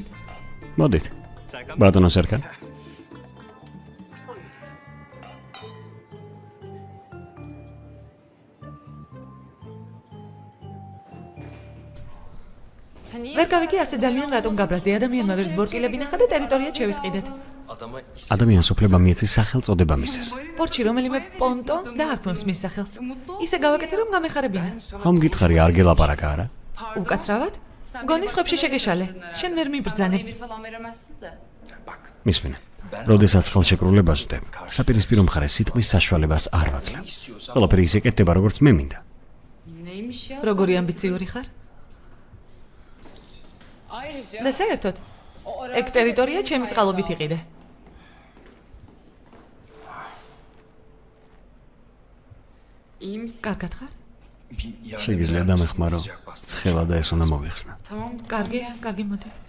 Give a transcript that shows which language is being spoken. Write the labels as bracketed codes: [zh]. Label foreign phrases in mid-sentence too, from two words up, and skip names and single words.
[ka] მოდით. ბატონო სერკან. ვერ გავიგე ასე ძალიან რატომ გაბრაზდი ადამიანმა ვერც ბორკილები ნახა და ტერიტორია შევისყიდეთ. [tr] Adama isim [ka] ადამიანს უფლება მიეცეს სახელწოდება მისცეს. პორტში რომელიმე პონტონს დაარქმევს მის სახელს. ისე გავაკეთე რომ გამეხარებინა. ხომ გითხარი არ გელაპარაკა არა? უკაცრავად? გონი სხვებში შეგეშალე. შენ ვერ მიბრძანებ. [tr] emir falan veremezsin de. [ka] მისმინე. როდესაც ხელშეკრულებას ვდებ, საპირისპირო მხარე სიტყვის საშუალებას არ ვაძლევ. ყველაფერი ისე კეთდება, როგორც მე მინდა. [tr] Neymiş ya? [ka] როგორი ამბიციური ხარ? Ayrıca და საერთოდ, o ეგ ტერიტორია ჩემი წყალობით იყიდე. [tr] İyi misin? [ka] კარგად ხარ? [tr] bir yardım [ka] შეგიძლია [tr] eder misin? [ka] დამეხმარო. [tr] Sıcak bastı. [ka] ცხელა და ეს უნდა მოვიხსნა. Tamam. კარგი, კარგი მოდი.